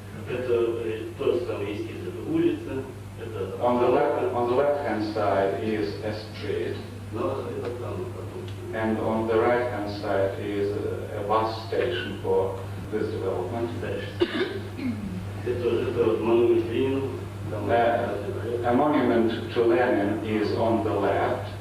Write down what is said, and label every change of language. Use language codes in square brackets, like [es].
[ru] Это тот самый эскиз, это улица, это... [en] On the left-hand side is a street, [ru] Но это там потом. [en] and on the right-hand side is a bus station for this development. [ru] Дальше. Это вот монумент Ленину. Там [en] A monument to Lenin is on the left,